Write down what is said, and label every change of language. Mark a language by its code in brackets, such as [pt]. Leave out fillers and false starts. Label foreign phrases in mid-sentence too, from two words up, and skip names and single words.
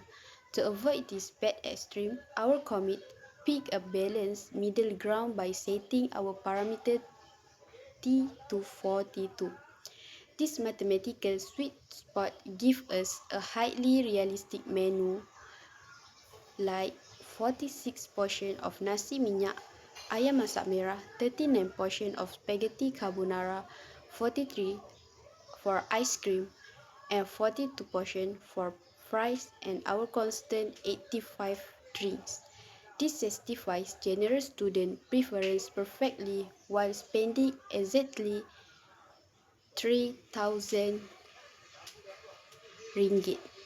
[en] To avoid this bad extreme, our commit pick a balanced middle ground by setting our parameter t to 42. This mathematical sweet spot gives us a highly realistic menu like 46 portion of [ms] nasi minyak ayam masak merah, [en] 39 portion of spaghetti carbonara, 43 for ice cream, and 42 portion for fries and our constant 85 drinks. This satisfies generous student preference perfectly while spending exactly 3,000 ringgit.